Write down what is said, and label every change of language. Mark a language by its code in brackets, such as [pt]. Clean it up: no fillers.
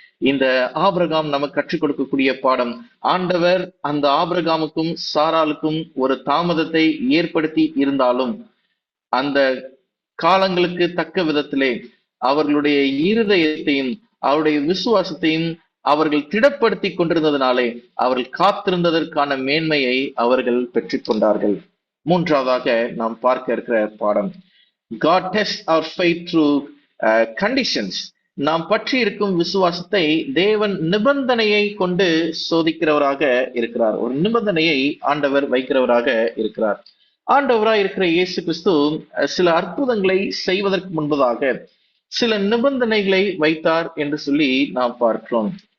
[ta] இந்த ஆபிரகாம் நமக்கு கற்றுக் கொடுக்கக்கூடிய பாடம், ஆண்டவர் அந்த ஆபிரகாமுக்கும் சாராளுக்கும் ஒரு தாமதத்தை ஏற்படுத்தி இருந்தாலும் அந்த காலங்களுக்கு தக்க விதத்திலே அவர்களுடைய இருதயத்தையும் அவருடைய விசுவாசத்தையும் அவர்கள் திடப்படுத்தி கொண்டிருந்ததினாலே அவர்கள் காத்திருந்ததற்கான மேன்மையை அவர்கள் பெற்றுக்கொண்டார்கள். மூன்றாவதாக நாம் பார்க்க இருக்கிற பாடம், [en] God tests our faith through conditions. [ta] நாம் பற்றி இருக்கும் விசுவாசத்தை தேவன் நிபந்தனையை கொண்டு சோதிக்கிறவராக இருக்கிறார். ஒரு நிபந்தனையை ஆண்டவர் வைக்கிறவராக இருக்கிறார். ஆண்டவராய் இருக்கிற இயேசு கிறிஸ்து சில அற்புதங்களை செய்வதற்கு முன்பதாக சில நிபந்தனைகளை வைத்தார் என்று சொல்லி நாம் பார்க்கிறோம்.